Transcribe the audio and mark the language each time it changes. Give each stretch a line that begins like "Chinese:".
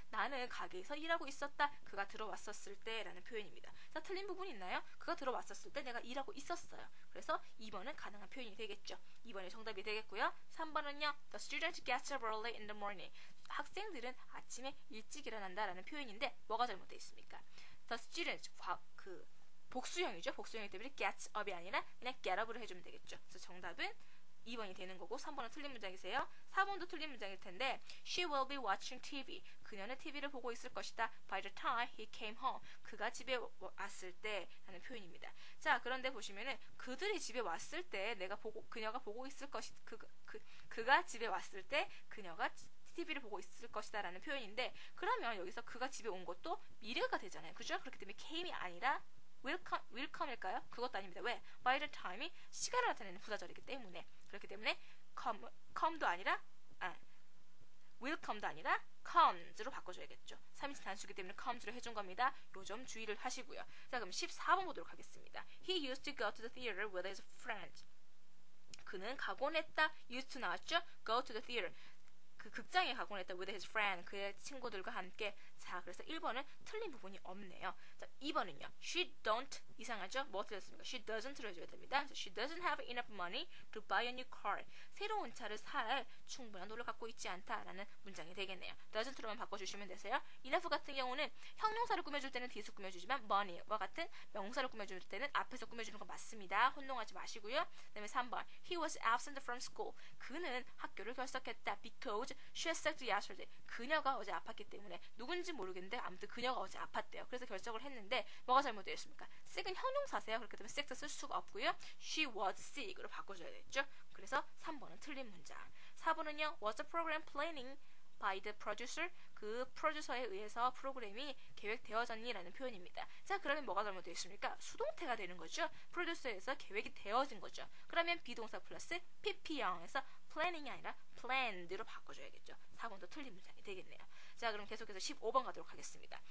Korean: 나는 가게에서 일하고 있었다. 그가 들어왔었을 때 라는 표현입니다. 자, 틀린 부분 있나요? 그가 들어왔었을 때 내가 일하고 있었어요. 그래서 2번은 가능한 표현이 되겠죠. 2번이 정답이 되겠고요. 3번은요.
English: The student gets up early in the morning.
Korean: 학생들은 아침에 일찍 일어난다 라는 표현인데 뭐가 잘못되어 있습니까? The student, 복수형이죠. 복수형이기 때문에 gets up이 아니라 그냥 get up으로 해주면 되겠죠. 그래서 정답은 2번이 되는 거고 3번은 틀린 문장이세요. 4번도 틀린 문장일 텐데
English: She will be watching TV.
Korean: 그녀는 TV를 보고 있을 것이다.
English: By the time he came home.
Korean: 그가 집에 왔을 때 라는 표현입니다. 자, 그런데 보시면은 그들이 집에 왔을 때 그녀가 보고 있을 것이 그가 집에 왔을 때 그녀가 TV를 보고 있을 것이다 라는 표현인데 그러면 여기서 그가 집에 온 것도 미래가 되잖아요. 그죠? 그렇기 때문에 came이 아니라 will come일까요? 그것도 아닙니다. 왜? by the time이 시간을 나타내는 부사절이기 때문에 그렇기 때문에 come도 아니라 will come도 아니라 comes로 바꿔줘야겠죠. 3인칭 단수이기 때문에 comes로 해준 겁니다. 요 점 주의를 하시고요. 자, 그럼 14번 보도록 하겠습니다.
English: He used to go to the theater with his friend.
Korean: 그는 가곤 했다. used to 나왔죠?
English: go to the theater.
Korean: 그 극장에 가곤 했다.
English: with his friend.
Korean: 그의 친구들과 함께. 자, 그래서 1번은 틀린 부분이 없네요. 자, 2번은요.
English: She don't.
Korean: 이상하죠? 뭐 틀렸습니까? She doesn't로 해줘야 됩니다.
English: She doesn't have enough money to buy a new car.
Korean: 새로운 차를 살 충분한 돈을 갖고 있지 않다라는 문장이 되겠네요. doesn't로만 바꿔주시면 되세요. enough 같은 경우는 형용사를 꾸며줄 때는 뒤에서 꾸며주지만 money와 같은 명사를 꾸며줄 때는 앞에서 꾸며주는 거 맞습니다. 혼동하지 마시고요. 그 다음에 3번.
English: He was absent from school.
Korean: 그는 학교를 결석했다.
English: Because she was sick yesterday.
Korean: 그녀가 어제 아팠기 때문에 누군지 모르겠는데 아무튼 그녀가 어제 아팠대요. 그래서 결석을 했는데 뭐가 잘못되어 있습니까? sick은 형용사세요. 그렇기 때문에 sick 쓸 수가 없고요. She was sick으로 바꿔줘야겠죠. 그래서 3번은 틀린 문장. 4번은요.
English: Was the program planning by the producer?
Korean: 그 프로듀서에 의해서 프로그램이 계획되어졌니라는 표현입니다. 자, 그러면 뭐가 잘못되어 있습니까? 수동태가 되는 거죠. 프로듀서에서 계획이 되어진 거죠. 그러면 비동사 플러스 pp형에서 planning이 아니라 planned로 바꿔줘야겠죠. 4번도 틀린 문장이 되겠네요. 자, 그럼 계속해서 15번 가도록 하겠습니다.